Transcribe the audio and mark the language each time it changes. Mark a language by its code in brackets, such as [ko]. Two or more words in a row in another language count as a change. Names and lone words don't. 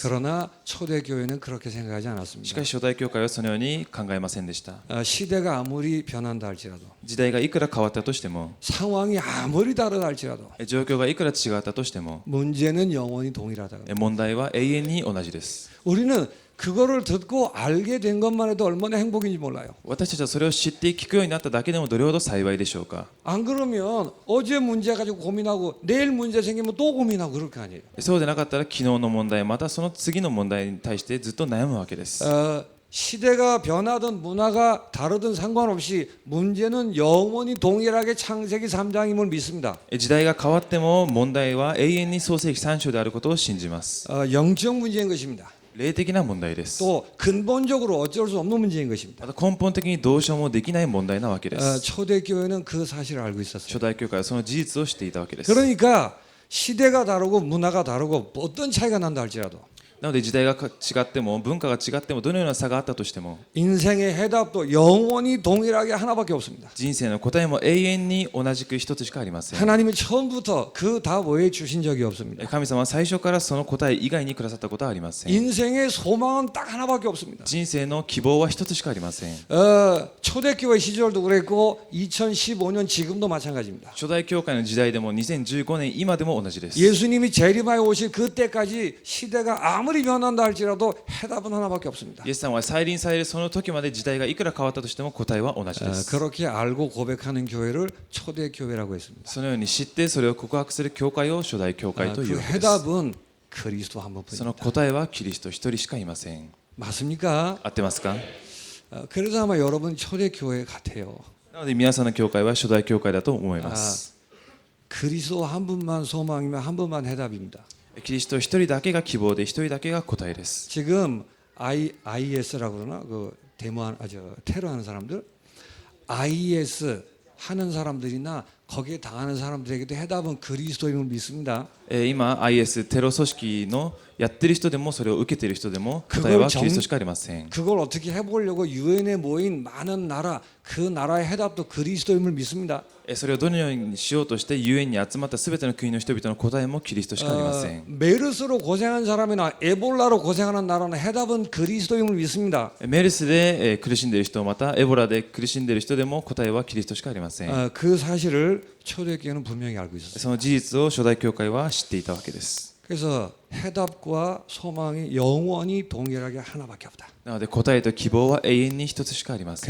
[ko] 그러나 초대교회는 그렇게 생각하지 [ja] し [ko] 않았습니다. [ja] かし初代教会はそのように考えませんでした。 [ko] 시대가 아무리 변한다 할지라도 [ja] 時代がいくら変わったとしても、 [ko] 상황이 아무리 다르다 할지라도 [ja] 状況がいくら違ったとしても、 [ko] 문제는 영원히 동일하다. [ja] 問題は永遠に同じです。 [ko] 우리는 그거를 듣고 알게 된 것만 해도 얼마나 행복인지 몰라요. [ja] 私たちはそれを知って聞くようになっただけでもどれほど幸いでしょうか。 [ko] 안 그러면 어제 문제 가지고 고민하고 내일 문제 생기면 또 고민하고 그럴 거 아니에요. [ja] そうでなかったら昨日の問題またその次の問題に対してずっと悩むわけです。 [ko] 시대가 변하든 문화가 다르든 상관없이 문제는 영원히 동일하게 창세기 3장임을 믿습니다. [ja] 時代が変わっても問題は永遠に創世記3章であることを信じます。 [ko] 영적 문제인 것입니다. [ja] 霊的な問題です。 [ko] 또 근본적으로 어쩔 수 없는 문제인 것입니다. [ja] また根本的にどうしようもできない問題なわけです。 [ko] 초대교회는 그 사실을 알고 있었어요. [ja] 初代教会はその事実を知っていたわけです。 [ko] 그러니까 시대가 다르고 문화가 다르고 어떤 차이가 난다 할지라도 [ja] なので時代が違っても文化が違ってもどのような差があったとしても [ko] 인생의 해답도 영원히 동일하게 하나밖에 없습니다. [ja] 人生の答えも永遠に同じく一つしかありません。 [ko] 하나님이 처음부터 그 답 외에 주신 적이 없습니다. [ja] 神様は最初からその答え以外にくださったことはありません。 [ko] 인생의 소망은 딱 하나밖에 없습니다. [ja] 人生の希望は一つしかありません。 [ko] 초대교회 시절도 그랬고 2015년 지금도 마찬가지입니다. [ja] 初代教会の時代でも2015年今でも同じです。 [ko] 예수님이 재림하여 오실 그때까지 시대가 아무리 변한다 할지라도 해답은 하나밖에 없습니다. [ja] イエス様は再臨されるその時まで時代がいくら変わったとしても答えは同じです。 [ko] 그렇게 알고 고백하는 교회를 초대교회라고 했습니다. [ja] そのように知ってそれを告白する教会を初代教会という [ko] 그 [ja] わけです。 [ko] 해답은 그리스도 한 [ja] その [ko] 분뿐입니다. [ja] 答えはキリスト一人しかいません。 [ko] 맞습니까? [ja] 合ってますか？ [ko] 그래서 아마 여러분 초대교회 같아요. [ja] なので皆さんの教会は初代教会だと思います。 [ko] 그리스도 한 분만 소망이면 한 분만 해답입니다. [ja] キリスト一人だけが希望で一人だけが答えです。 [ko] 지금 IS라고 그러나 그 테러하는 사람들 IS 하는 사람들이나 거기에 당하는 사람들에게도 해답은 그리스도임을 믿습니다. [ja] 今 IS テロ組織のやってる人でもそれを受けている人でも答えはキリストしかありません。 [ko] 그걸 어떻게 해보려고 유엔에 모인 많은 나라 그 나라의 해답도 그리스도임을 믿습니다. [ja] それをどのようにしようとしてユエンに集まったすべての国の人々の答えもキリストしかありません。 [ko] 메르스로 고생한 사람이나 에볼라로 고생하는 나라는 해답은 그리스도임을 믿습니다. [ja] メルスで苦しんでいる人またエボラで苦しんでいる人でも答えはキリストしかありません。 [ko] 그 사실을 초대교회는 분명히 알고 있었어요. [ja] その事実を初代教会は知っていたわけです。 [ko] 그래서 해답과 소망이 영원히 동일하게 하나밖에 없다. [ja] なので答えと希望は永遠に一つしかありません。